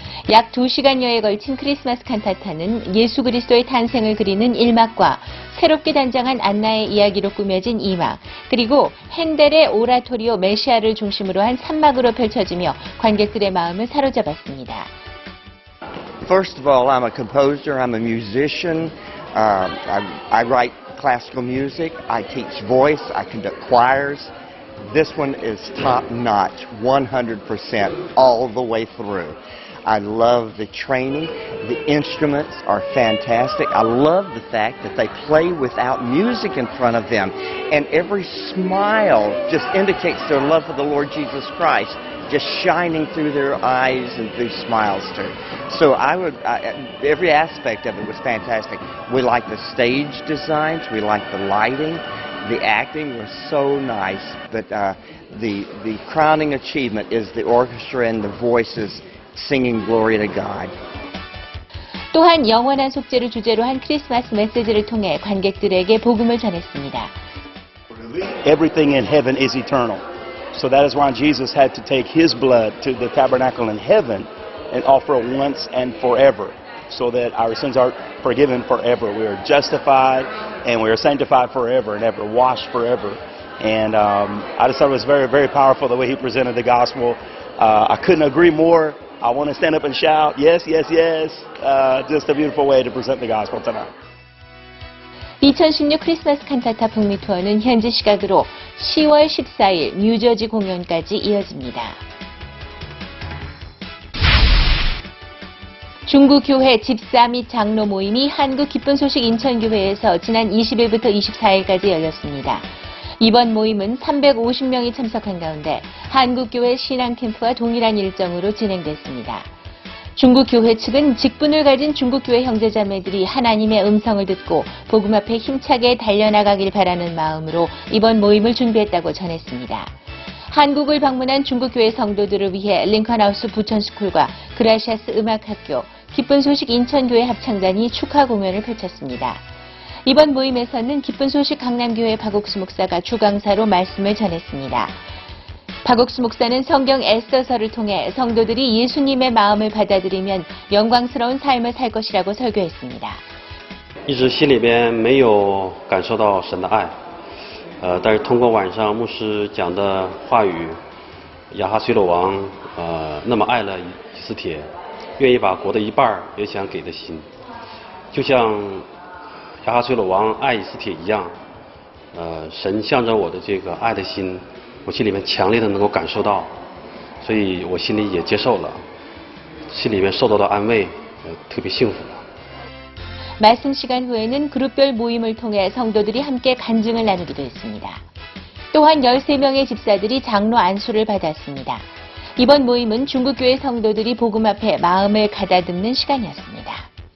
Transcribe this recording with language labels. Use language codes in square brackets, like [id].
[ko] 약 2시간여에 걸친 크리스마스 칸타타는 예수 그리스도의 탄생을 그리는 1막과 새롭게 단장한 안나의 이야기로 꾸며진 2막, 그리고 핸델의 오라토리오 메시아를 중심으로 한 3막으로 펼쳐지며 관객들의 마음을 사로잡았습니다. [en] First of all, I'm a composer, I'm a musician, I write classical music, I teach voice, I conduct choirs. This one is top-notch, 100% all the way through. I love the training. The instruments are fantastic. I love the fact that they play without music in front of them. And every smile just indicates their love for the Lord Jesus Christ, just shining through their eyes and through smiles too. So every aspect of it was fantastic. We like the stage designs, we like the lighting, the acting was so nice. But the crowning achievement is the orchestra and the voices singing glory to God. [ko] 또한 영원한 속죄를 주제로 한 크리스마스 메시지를 통해 관객들에게 복음을 전했습니다. [en] Everything in heaven is eternal. So that is why Jesus had to take his blood to the tabernacle in heaven and offer once and forever so that our sins are forgiven forever. We are justified and we are sanctified forever and ever, washed forever. And I just thought it was very, very powerful the way he presented the gospel. I couldn't agree more. I want to stand up and shout, yes, yes, yes. Just a beautiful way to present the gospel tonight. [ko] 2016 크리스마스 칸타타 북미 투어는 현지 시각으로 10월 14일 뉴저지 공연까지 이어집니다. 중국 교회 집사 및 장로 모임이 한국 기쁜 소식 인천교회에서 지난 20일부터 24일까지 열렸습니다. 이번 모임은 350명이 참석한 가운데 한국교회 신앙캠프와 동일한 일정으로 진행됐습니다. 중국교회 측은 직분을 가진 중국교회 형제자매들이 하나님의 음성을 듣고 복음 앞에 힘차게 달려나가길 바라는 마음으로 이번 모임을 준비했다고 전했습니다. 한국을 방문한 중국교회 성도들을 위해 링컨하우스 부천스쿨과 그라시아스 음악학교, 기쁜 소식 인천교회 합창단이 축하 공연을 펼쳤습니다. 이번 모임에서는 기쁜 소식 강남교회 박옥수 목사가 주강사로 말씀을 전했습니다. 박옥수 목사는 성경 에스더서를 통해 성도들이 예수님의 마음을 받아들이면 영광스러운 삶을 살 것이라고 설교했습니다. [zh] 一直心里边没有感受到神的爱，但是通过晚上牧师讲的话语，亚哈随鲁王那么爱了以斯帖，愿意把国的一半也想给的心，就像亚哈随鲁王爱以斯帖一样，神向着我的这个爱的心，我心里面强烈的能够感受到，所以我心里也接受了，心里面受到的安慰，特别幸福。 [ko] 말씀 시간 후에는 그룹별 모임을 통해 성도들이 함께 간증을 나누기도 했습니다. 또한 13명의 집사들이 장로 안수를 받았습니다. 이번 모임은 중국교회 성도들이 복음 앞에 마음을 가다듬는 시간이었습니다.